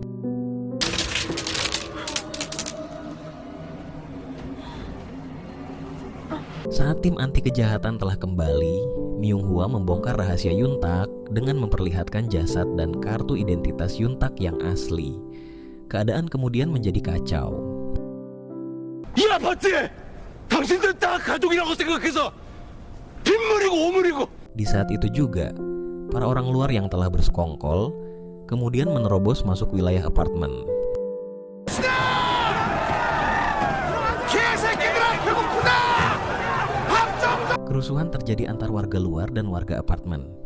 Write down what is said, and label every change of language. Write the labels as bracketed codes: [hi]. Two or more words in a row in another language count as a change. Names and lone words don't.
[id] Saat tim anti kejahatan telah kembali, Myung-hwa membongkar rahasia Yuntak dengan memperlihatkan jasad dan kartu identitas Yuntak yang asli. Keadaan kemudian menjadi kacau. [ko] 이 아파트에 당신들 다 가족이라고 생각해서 빗물이고 오물이고. [id] Di saat itu juga, para orang luar yang telah bersekongkol kemudian menerobos masuk wilayah apartemen. Kerusuhan terjadi antar warga luar dan warga apartemen.